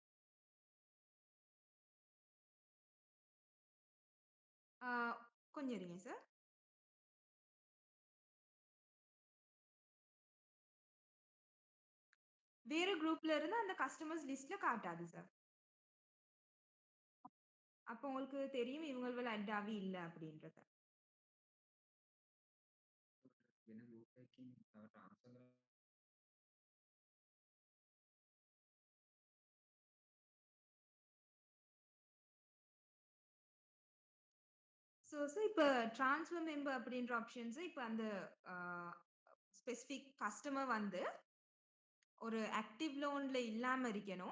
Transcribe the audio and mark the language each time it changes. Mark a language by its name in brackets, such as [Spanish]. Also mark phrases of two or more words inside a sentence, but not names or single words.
[Tamil] ஆ கொஞ்சம் இருங்க சார். வேற குரூப்ல இருந்து அந்த [English] customers list [Tamil] காட்டாது சார். அப்ப உங்களுக்கு தெரியும் இவங்கள ஆட் ஆவி இல்ல அப்படின்றத. [Sinhala] වෙන ගෲප් එකකින් තව ට්‍රාන්ස්ෆර් කරලා [Tamil] சார் இப்ப [English] transfer member [Tamil] அப்படின்ற ஆப்ஷன்ஸ் இப்ப அந்த ஆ [English] specific customer [Tamil] வந்து ஒரு [English] active loan [Tamil] இல்லாம இருக்கணும்.